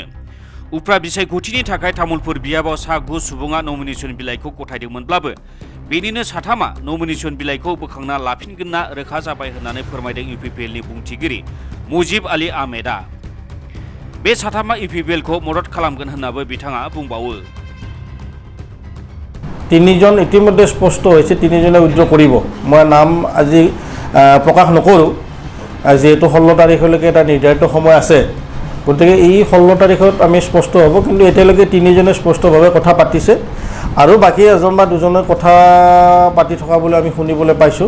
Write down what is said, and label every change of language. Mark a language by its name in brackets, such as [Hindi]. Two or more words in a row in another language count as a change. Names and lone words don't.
[Bodo] उफ्रा बिसायख'थिनि थाखाय तामुलपुर बियाबाव सा 9 सुबुङा नमिनेशन बिलाइखौ गथायदोंमोनब्लाबो बेनिनो साथामा नमिनेशन बिलाइखौ बोखांना लाफिनगोनना रोखा जाबाय होननानै फोरमायदों इउपिपिएलनि बुंथिगिरि मुजिब आली आहमेदा। बे साथामा इउपिपिएलखौ मदद खालामगोन होननाबो बिथाङा बुंबावो। [Assamese] তিনিজন ইতিমধ্যে স্পষ্ট হয়েছে, তিনিজনে উইথড্ৰ কৰিব। মই নাম আজি প্ৰকাশ নকৰোঁ, যেহেতু 16 তাৰিখলৈকে এটা নিৰ্ধাৰিত সময় আছে, গতিকে এই 16 তাৰিখত আমি স্পষ্ট হ'ব। কিন্তু এতিয়ালৈকে তিনিজনে স্পষ্টভাৱে কথা পাতিছে আৰু বাকী এজন বা দুজনে কথা পাতি থকা বুলি আমি শুনিবলৈ পাইছোঁ।